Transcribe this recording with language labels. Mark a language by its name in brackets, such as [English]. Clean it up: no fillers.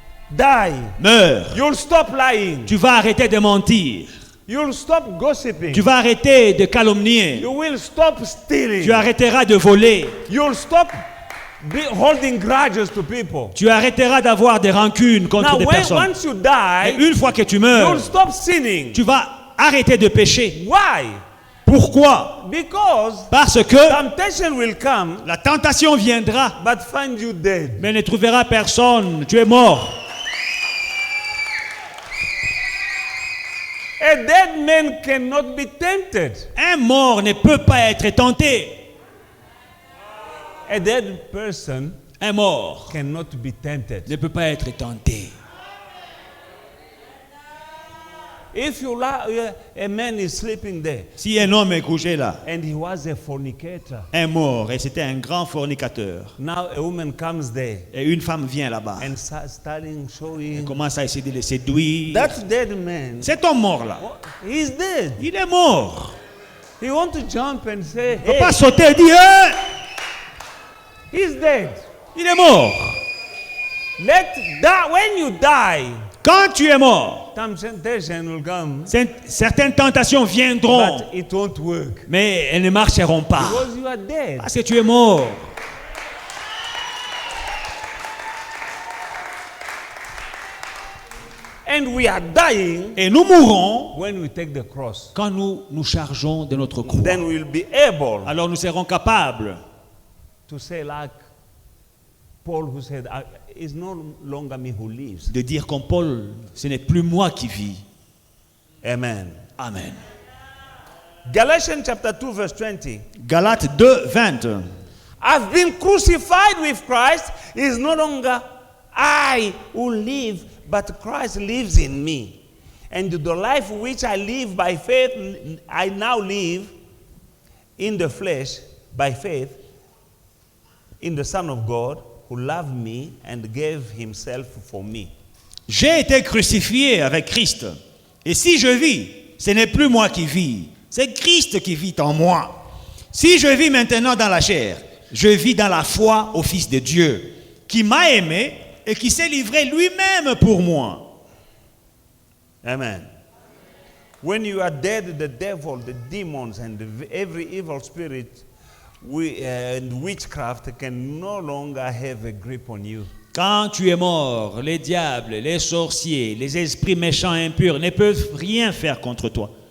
[English] Die. [French] Meurs. [English] You'll stop lying. [French] Tu vas arrêter de mentir. [English] You'll stop gossiping. [French] Tu vas arrêter de calomnier. [English] You will stop stealing. [French] Tu arrêteras de voler. [English] You'll stop holding grudges to people. [French] Tu arrêteras d'avoir des rancunes contre [English] Now, [French] des personnes. [English] once you [French] Et [English] die, [French] une fois que tu [English] you'll [French] meurs, [English] stop sinning. [French] tu vas arrêter de pécher. [English] Why? [French] Pourquoi? [English] Because [French] Parce que [English] temptation will come, [French] la tentation viendra, [English] but find you dead. [French] mais ne trouvera personne. Tu es mort. [English] A dead man cannot be tempted. [French] Un mort ne peut pas être tenté. [English] A dead person [French] Un mort [English] cannot be tempted. [French] ne peut pas être tenté. [English] If you a man is sleeping there [French] Si un homme est couché là, [English] and he was a fornicator, [French] un mort, et c'était un grand fornicateur, [English] now a woman comes there [French] et une femme vient là-bas, [English] and starting showing [French] commence à essayer de le séduire. [English] that dead man, [French] Cet homme mort-là, [English] he's dead. [French] il est mort. [English] He want to jump and say, [French] Il ne peut [English] hey, [French] pas sauter et dire, hein, [English] he's dead. [French] il est mort. [English] Let that when you die, [French] Quand tu es mort, [English] temptation will come, [French] certaines tentations viendront, [English] but it won't work [French] mais elles ne marcheront pas. [English] because you are dead. [French] Parce que tu es mort. [English] And we are dying [French] Et nous mourrons [English] when we take the cross. [French] quand nous nous chargeons de notre croix. [English] Then we'll be able [French] Alors nous serons capables [English] to say, like Paul, who said, "It's no longer me who lives." [French] de dire comme Paul, ce n'est plus moi qui vis. [English] Amen. [French] Amen. [English] Galatians chapter 2, verse 20. [French] Galates 2, 20. [English] I've been crucified with Christ. It's no longer I who live, but Christ lives in me. And the life which I live by faith, I now live in the flesh by faith in the Son of God who loved me and gave himself for me. [French] J'ai été crucifié avec Christ. Et si je vis, ce n'est plus moi qui vis, c'est Christ qui vit en moi. Si je vis maintenant dans la chair, je vis dans la foi au Fils de Dieu, qui m'a aimé et qui s'est livré lui-même pour moi. [English] Amen. When you are dead, the devil, the demons, and every evil spirit and witchcraft can no longer have a grip on you. [French] Quand tu es mort, les diables, les sorciers, les esprits méchants impurs ne peuvent rien faire contre toi.